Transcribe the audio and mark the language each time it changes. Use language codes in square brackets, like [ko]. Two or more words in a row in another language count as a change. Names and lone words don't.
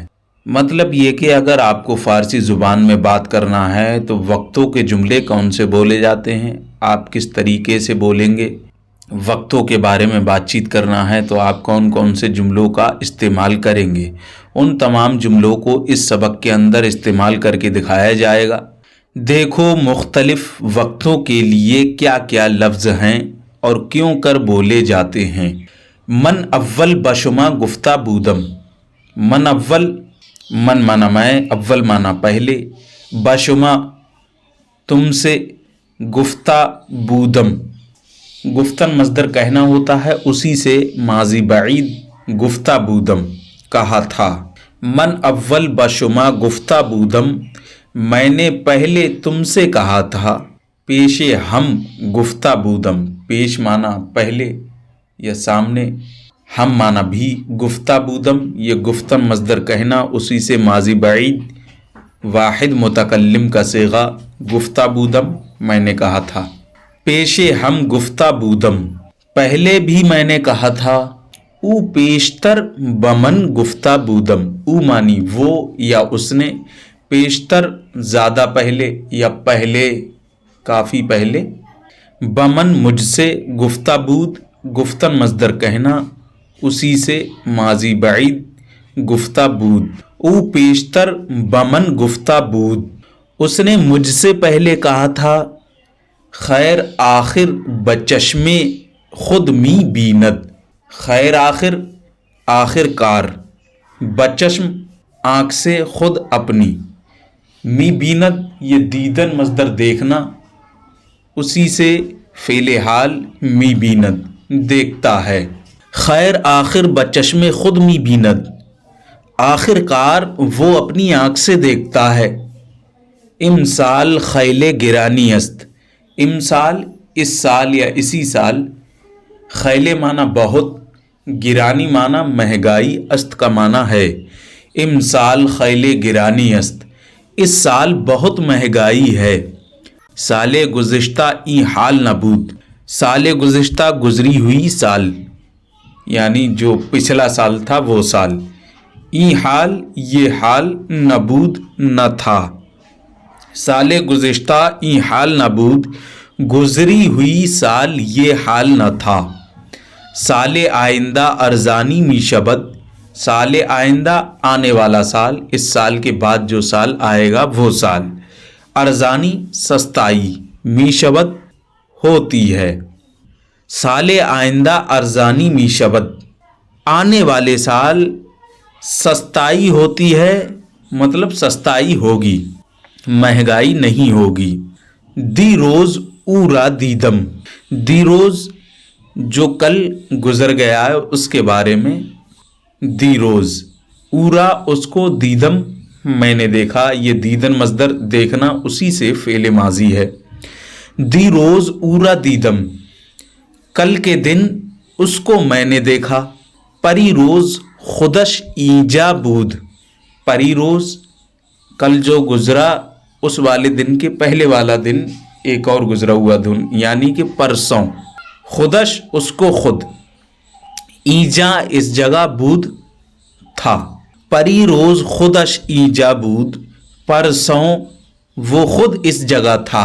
[ur] مطلب یہ کہ اگر آپ کو فارسی زبان میں بات کرنا ہے تو وقتوں کے جملے کون سے بولے جاتے ہیں، آپ کس طریقے سے بولیں گے، وقتوں کے بارے میں بات چیت کرنا ہے تو آپ کون کون سے جملوں کا استعمال کریں گے، ان تمام جملوں کو اس سبق کے اندر استعمال کر کے دکھایا جائے گا۔ دیکھو مختلف وقتوں کے لیے کیا کیا لفظ ہیں اور کیوں کر بولے جاتے ہیں۔ [fa] من اول بشما گفتہ بودم۔ من اول، [ur] من مانا میں، اول مانا پہلے، بشما تم سے، [fa] گفتہ بودم [ur] گفتن مصدر کہنا ہوتا ہے، اسی سے ماضی بعید [fa] گفتہ بودم [ur] کہا تھا۔ [fa] من اول بشما گفتہ بودم، [ur] میں نے پہلے تم سے کہا تھا، [fa] پیش ہم گفتہ بودم، [ur] پیش مانا پہلے یا سامنے، ہم مانا بھی، [fa] گفتہ بودم [ur] یہ گفتن مصدر کہنا، اسی سے ماضی بعید واحد متکلم کا صیغہ [fa] گفتہ بودم [ur] میں نے کہا تھا۔ [fa] پیش ہم گفتہ بودم، [ur] پہلے بھی میں نے کہا تھا، [fa] او پیشتر بمن گفتہ بودم، [ur] او مانی وہ یا اس نے، پیشتر زیادہ پہلے یا پہلے کافی پہلے، بمن مجھ سے، [fa] گفتہ بود [ur] گفتن مصدر کہنا، اسی سے ماضی بعید گفتہ بود، [fa] او پیشتر بمن گفتہ بود، [ur] اس نے مجھ سے پہلے کہا تھا، [fa] خیر آخر بچشم خود می بیند، خیر آخر [ur] آخر کار، بچشم آنکھ سے، خود اپنی، [fa] می بیند [ur] یہ دیدن مصدر دیکھنا، اسی سے فعل حال [fa] می بیند [ur] دیکھتا ہے۔ [fa] خیر آخر بچشم خود می بیند، [ur] آخر کار وہ اپنی آنکھ سے دیکھتا ہے۔ [fa] امسال خیل گرانی است، [ur] امسال اس سال یا اسی سال، خیل مانا بہت، گرانی مانا مہنگائی، است کا مانا ہے۔ [fa] امسال خیل گرانی است، [ur] اس سال بہت مہنگائی ہے۔ [fa] سال گزشتہ ای حال نبود، سال گزشتہ [ur] گزری ہوئی سال یعنی جو پچھلا سال تھا وہ سال، [fa] ای حال [ur] یہ حال، نبود نہ تھا، [fa] سال گزشتہ ای حال نبود [ur] گزری ہوئی سال یہ حال نہ تھا۔ [fa] سال آئندہ ارزانی می شبد، سال آئندہ [ur] آنے والا سال، اس سال کے بعد جو سال آئے گا وہ سال، ارزانی سستائی، [fa] می شبد [ur] ہوتی ہے، [fa] سال آئندہ ارزانی می شبد [ur] آنے والے سال سستائی ہوتی ہے، مطلب سستائی ہوگی، مہنگائی نہیں ہوگی۔ [fa] دی روز اورا دیدم، دی روز [ur] جو کل گزر گیا ہے اس کے بارے میں، [fa] دی روز، [ur] اورا اس کو، دیدم میں نے دیکھا، یہ دیدن مصدر دیکھنا، اسی سے فعل ماضی ہے۔ [fa] دی روز اورا دیدم، [ur] کل کے دن اس کو میں نے دیکھا۔ [fa] پری روز خودش اینجا بود، پری روز [ur] کل جو گزرا اس والے دن کے پہلے والا دن ایک اور گزرا ہوا دن یعنی کہ پرسوں، خودش اس کو خود، اینجا اس جگہ، بود تھا، [fa] پری روز خودش اینجا بود، [ur] پرسوں وہ خود اس جگہ تھا۔